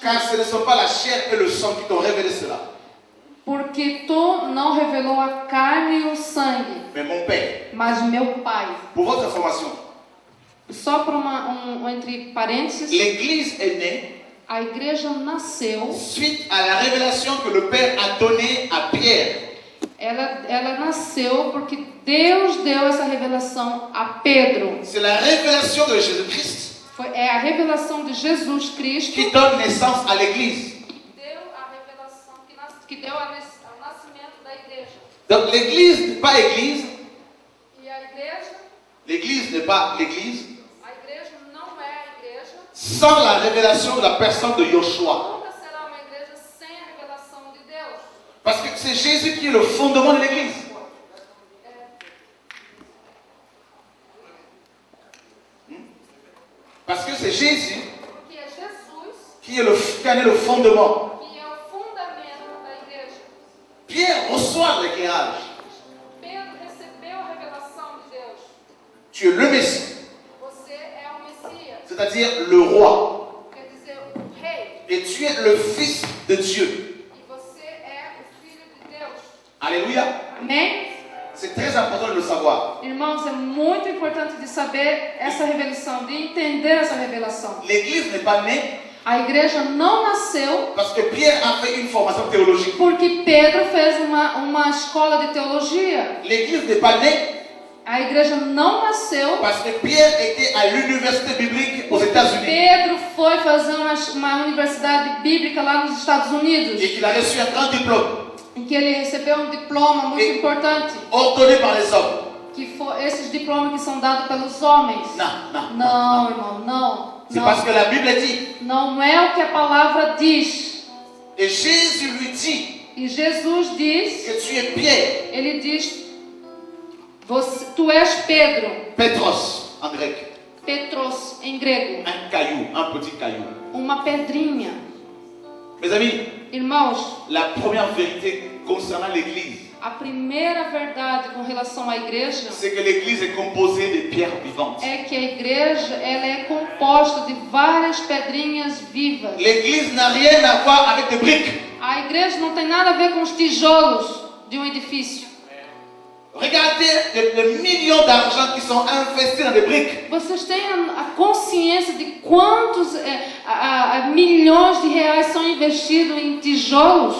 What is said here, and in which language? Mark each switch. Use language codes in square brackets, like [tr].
[fr] car ce ne sont pas la chair et le sang qui t'ont révélé cela, [pt] porque tu não revelou a carne e o sangue, [fr] mais mon Père. [pt] mas meu Pai. [fr] Pour votre information, [pt] Só por entre parênteses, [fr] l'Église est née [pt] a igreja nasceu, [fr] suite à la révélation que le Père a donnée à Pierre. [pt] ela nasceu porque Deus deu essa revelação a Pedro. [fr] C'est la révélation de Jésus-Christ [pt] É a revelação de Jesus Cristo [fr] qui donne naissance à l'Église. [pt] deu a revelação que deu ao nascimento da igreja. [fr] Donc l'Église n'est pas Église, [pt] E a igreja [fr] l'Église n'est pas l'Église [pt] não é a igreja, [fr] sans la révélation de la personne de Yoshua. [pt] nunca será uma igreja sem a revelação de Deus. [fr] Parce que c'est Jésus qui est le fondement de l'Église. Parce que c'est Jésus [pt] Que é Jesus [fr] qui en est le fondement. [pt] que é o fundamento da igreja. [fr] Pierre reçoit l'éclairage. [pt] Pedro recebeu a revelação de Deus. [fr] Tu es le Messie, [pt] Você é o Messias, [fr] c'est-à-dire le roi. [pt] quer dizer, o rei. [fr] Et tu es le Fils de Dieu. [pt] E você é o filho de Deus. [fr] Alléluia. [pt] Amém? [fr] C'est très important de le le savoir. [pt] Irmãos, é muito importante de saber essa revelação, de entender essa revelação. [fr] L'Église n'est pas née [pt] A igreja não nasceu [fr] parce que Pierre a fait une formation théologique. [pt] porque Pedro fez uma escola de teologia. [fr] L'Église n'est pas née [pt] A igreja não nasceu [fr] parce que Pierre était à l'université biblique aux États-Unis [pt] Pedro foi fazer uma universidade bíblica lá nos Estados Unidos, [fr] et qu'il a reçu un grand diplôme [pt] em que ele recebeu um diploma muito importante, [fr] ordonné par les hommes. [pt] que foi esses diplomas que são dados pelos homens. [fr] Non. [pt] Não, irmão, não. [fr] C'est parce que la Bible dit. [pt] Não é o que a palavra diz. [fr] Et Jésus lui dit [pt] E Jesus diz, [fr] que tu es Pierre, [pt] ele diz, tu és Pedro, [fr] Petros en grec, [pt] Petros em grego, [fr] un caillou, un petit caillou. [pt] uma pedrinha. [fr] Mes amis, [pt] Irmãos, [fr] la première vérité concernant l'Église, [pt] a primeira verdade com relação à igreja [fr] c'est que l'Église est composée de pierres vivantes. [pt] é que a igreja ela é composta de várias pedrinhas vivas. [fr] L'Église n'a rien à voir avec des briques. [pt] A igreja não tem nada a ver com os tijolos de um edifício. [fr] Regardez les millions d'argent qui sont investis dans des briques. [pt] Vocês têm a consciência de quantos milhões de reais são investidos em tijolos?